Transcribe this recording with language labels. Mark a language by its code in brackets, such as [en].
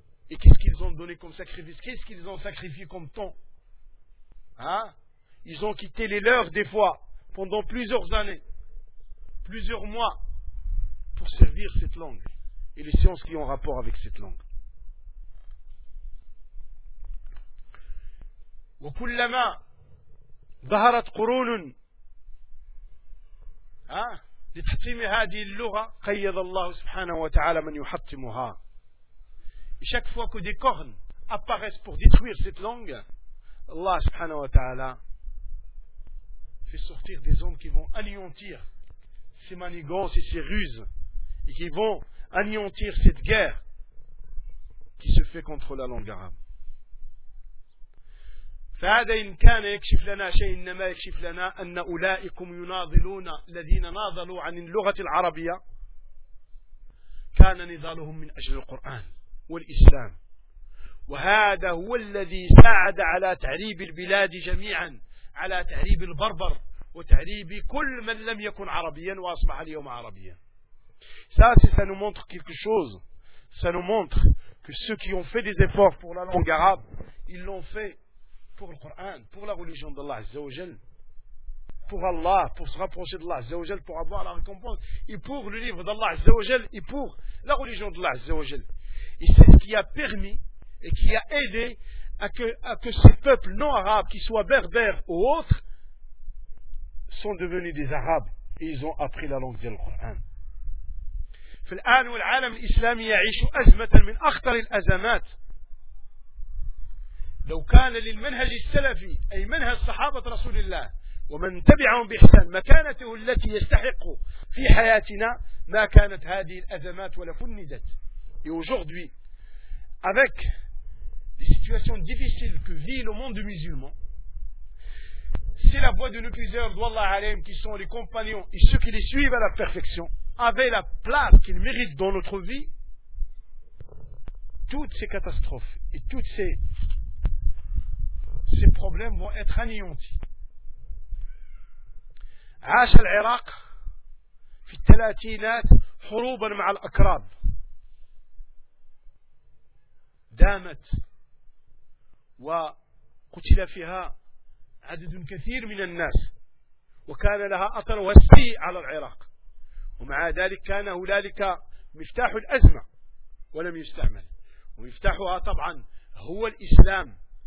[fr] Et qu'est-ce qu'ils ont donné comme sacrifice? Qu'est-ce qu'ils ont sacrifié comme temps? Hein? Ils ont quitté les leurs des fois pendant plusieurs années, plusieurs mois, pour servir cette langue et les sciences qui ont rapport avec cette langue. [ar] Wa kullama dhaharat qurunun لتحطيم هذه اللغة قيد الله سبحانه وتعالى من يحطمها. [fr] Chaque fois que des cornes apparaissent pour détruire cette langue, Allah [ar] سبحانه وتعالى [fr] fait sortir des hommes qui vont anéantir ces manigances et ces ruses et qui vont anéantir cette guerre qui se fait contre la langue arabe. [ar] فهذا إن كان يكشف لنا شيء إنما يكشف لنا أن أولئكم يناضلون الذين ناضلوا عن اللغة العربية كان نضالهم من أجل القرآن والإسلام وهذا هو الذي ساعد على تعريب البلاد جميعا على تعريب البربر وتعريب كل من لم يكن عربيا وأصبح اليوم عربيا. [fr] Ça, ça nous montre quelque chose. Ça nous montre que ceux qui ont fait des efforts pour la langue arabe, ils l'ont fait pour le Coran, pour la religion d'Allah Azza wa Jal, pour Allah, pour se rapprocher d'Allah Azza wa Jal, pour avoir la récompense, et pour le livre d'Allah Azza wa Jal, et pour la religion d'Allah Azza wa Jal. Et c'est ce qui a permis et qui a aidé à que ces peuples non arabes, qu'ils soient berbères ou autres, sont devenus des arabes et ils ont appris la langue du Coran. [ar] فالآن والعالم الإسلامي يعيش أزمة من أخطر الأزمات. لو كان للمنهج السلفي أي منهج صحابة رسول الله ومن تبعهم بإحسان مكانته التي يستحق في حياتنا ما كانت هذه الأزمات ولا فندت. [fr] Et aujourd'hui, avec les situations difficiles que vit le monde musulman, si la voix de nos plusieurs d'Allah alayhim qui sont les compagnons et ceux qui les suivent à la perfection avaient la place qu'ils méritent dans notre vie, toutes ces catastrophes et toutes ces problèmes vont être anéantis. [ar] عاش العراق في الثلاثينات حروبا مع الأكراد دامت وقتل فيها عدد كثير من الناس وكان لها أثر وسيء على العراق ومع ذلك كان هنالك مفتاح الأزمة ولم يستعمل ومفتاحها طبعا هو الإسلام.